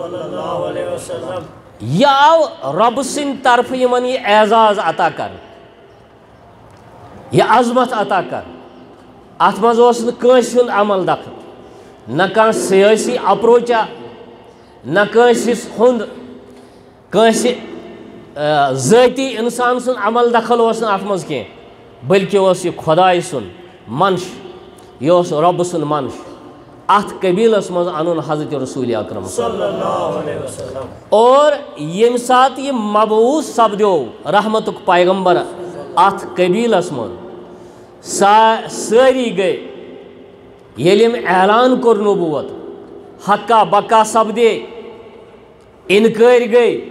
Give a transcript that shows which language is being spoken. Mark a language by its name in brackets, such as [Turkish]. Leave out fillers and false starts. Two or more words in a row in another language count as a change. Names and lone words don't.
[Kashmiri] یہِ آو رۄبہٕ سٕنٛدِ طرفہٕ یِمن یہِ اعزاز عطا کرنہٕ یہ عظمت عطا کر ات مز اوس نہ کٲنٛسہِ ہُنٛد عمل دخل نہ کانٛہہ سیٲسی اپروچا نہ کٲنٛسہِ ہُنٛد کٲنٛسہِ ذٲتی اِنسان سُنٛد عمل دخل اوس نہٕ اتھ منٛز کینٛہہ بلکہ اوس یہ خدائے سُنٛد منش یہ اوس رۄبہٕ سُنٛد منش ات قبیلس منٛز انُن حضرت رسول اکرم [Arabic] صلی اللہ علیہ وسلم [Kashmiri] اور ییٚمہِ ساتہٕ یہِ مبعوث سپدیو رحمتُک پیغمبر ات قبیلس منٛز سٲری گٔے ییٚلہِ أمۍ اعلان کوٚر نبوت حقا بقا سپدے اِنکٲرۍ گٔے